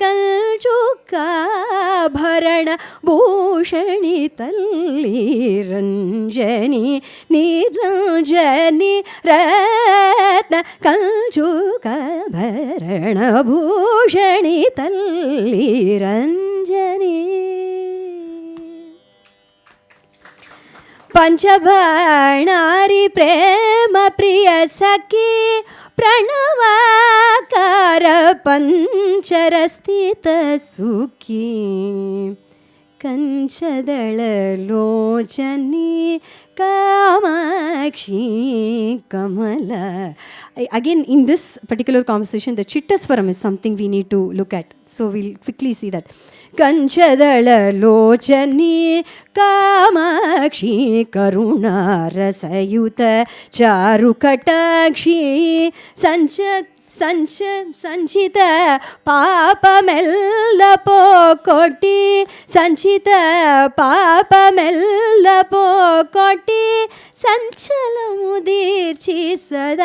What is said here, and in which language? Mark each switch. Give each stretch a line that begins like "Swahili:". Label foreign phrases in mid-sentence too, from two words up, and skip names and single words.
Telugu: కంచుకాభరణ భూషణి తల్లి రంజని నిరంజని రత్న కంచుకాభరణ భూషణి తల్లి రంజని పంచబాణారి ప్రేమ ప్రియ సఖి ప్రణవాకార పంచర స్థిత సుఖి కంచదళ లోచని కామాక్షి కమల.
English: Again, in this particular composition, the Chittaswaram is something we need to look at. So we'll quickly see that.
Telugu: కంచదళ లోచని కామాక్షి కరుణారసయుత చారు కటాక్షి సంచిత పాపమెల్ల పోకొట్టి సంచిత పాపమెల్ల పోకొట్టి సంచల ముదీర్చి సదా